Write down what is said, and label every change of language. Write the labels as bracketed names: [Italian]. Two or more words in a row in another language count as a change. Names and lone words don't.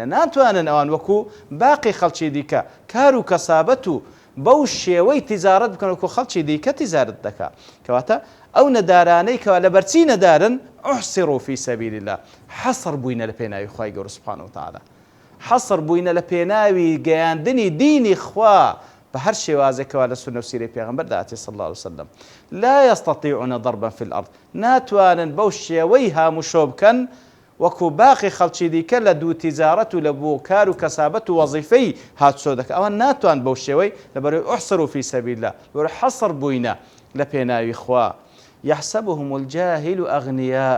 [Central Kurdish] ناتوانن ئەوان وەکو باقی خەڵکی دیکە کار و کەسابەت و بەو شێوەی تیجارەت بکەن وەکو خەڵکی دیکە تیجارەت دەکات. کەواتە ئەو نەدارانەی کەوا لە بەرچی نەدارن [Arabic] ئوحصروا فی سەبیل الله [Central Kurdish] حەسر بووینە لە پێناوی خوای گەورە [Arabic] سوبحانه وتعالە، [Central Kurdish] حەسر بووینە لە پێناوی گەیاندنی دینی خوا بە هەر شێوازێکەوە لە سونە و سیرەی پێغەمبەر داهاتێ [Arabic] صلی الله عليه وسلم. لا يستطيعون ضربا في الأرض [Central Kurdish] ناتوانن بەو شێوەی هاموشۆ بکەن وەکو باقی خەڵکی دیکە لە دوو تیجارەت و لە بۆ کار و کەسابەت و وەزیفەی هاتشۆ دەکەن. ئەوان ناتوان بەو شێوەی لەبەرەوەی [Arabic] ئوحصروا فی سەبیل الله [Central Kurdish] لەبەرەوەی حەسر بووینە لە پێناوی خوا. [Arabic] يحسبهم الجاهل أغنياء.